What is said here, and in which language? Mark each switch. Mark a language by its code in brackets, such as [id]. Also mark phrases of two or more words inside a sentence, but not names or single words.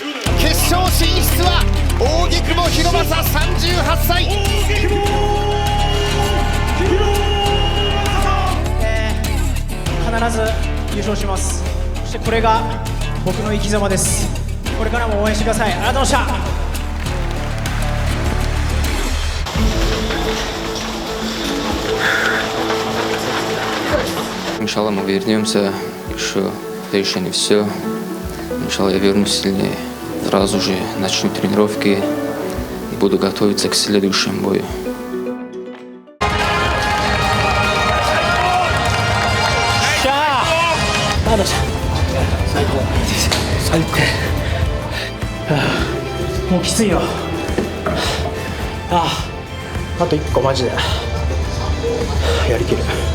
[ja] 決勝進出は扇久保博正38歳。必ず優勝します。そしてこれが僕の生き様です。これからも応援してください。ありがとうございました。 [ru] Иншалла мы вернемся, еще не все. Иншалла я вернусь сильнее. Сразу же начну тренировки и буду готовиться к следующему бою. [ja] 最高。もうきついよ。あと1個マジでやりきる。